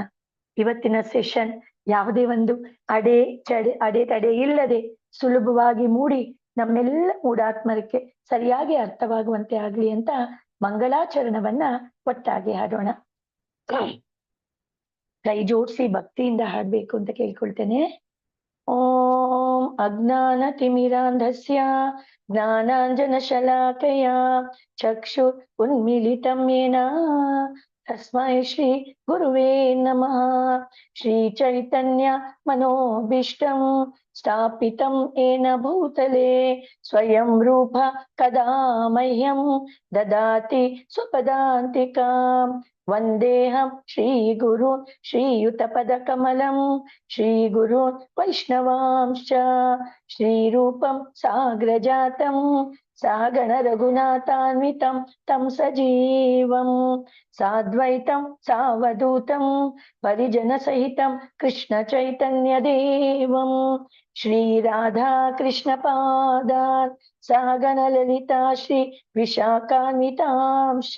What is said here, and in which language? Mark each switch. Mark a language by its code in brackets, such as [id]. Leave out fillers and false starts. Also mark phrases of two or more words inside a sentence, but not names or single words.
[kn] ಇವತ್ತಿನ ಸೆಷನ್ ಯಾವುದೇ ಒಂದು ಅಡೆತಡೆ ಇಲ್ಲದೆ ಸುಲಭವಾಗಿ ಮೂಡಿ ನಮ್ಮೆಲ್ಲ ಮೂಢಾತ್ಮರಕ್ಕೆ ಸರಿಯಾಗಿ ಅರ್ಥವಾಗುವಂತೆ ಆಗ್ಲಿ ಅಂತ ಮಂಗಳಾಚರಣವನ್ನ ಒಟ್ಟಾಗಿ ಹಾಡೋಣ. ಕೈ ಜೋಡಿಸಿ ಭಕ್ತಿಯಿಂದ ಹಾಡ್ಬೇಕು ಅಂತ ಕೇಳ್ಕೊಳ್ತೇನೆ. [sa] ಓಂ ಅಜ್ಞಾನ ತಿಮಿರಾಂಧಸ್ಯ ಜ್ಞಾನಾಂಜನ ಶಲಾಕಯ ಚಕ್ಷು ಉನ್ಮಿಲಿತಂ ಯೇನ ತಸ್ಮೈ ಶ್ರೀ ಗುರುವೇ ನಮಃ. ಶ್ರೀ ಚೈತನ್ಯ ಮನೋಭೀಷ್ಟಂ ಸ್ಥಾಪಿತಂ ಯೇನ ಭೂತಲೆ ಸ್ವಯಂ ರೂಪ ಕದಾ ಮಹ್ಯಂ ದದಾತಿ ಸ್ವಪದಾಂತಿಕಾಂ. ವಂದೇಹಂ ಶ್ರೀ ಗುರು ಶ್ರೀಯುತ ಪದ ಕಮಲಂ ಶ್ರೀ ಗುರು ವೈಷ್ಣವಾಂಶ್ಚ ಶ್ರೀರೂಪಂ ಸಾಗ್ರಜಾತಂ ಸಹಗಣ ರಘುನಾಥಾನ್ವಿತಂ ತಂ ಸಜೀವಂ ಸಾದ್ವೈತಂ ಸಾವಧೂತಂ ಪರಿಜನ ಸಹಿತಂ ಕೃಷ್ಣ ಚೈತನ್ಯ ದೇವಂ ಶ್ರೀ ರಾಧಾ ಕೃಷ್ಣ ಪಾದಾನ್ ಸಹಗಣ ಲಲಿತಾ ಶ್ರೀ ವಿಶಾಖಾನ್ವಿತಾಂಶ.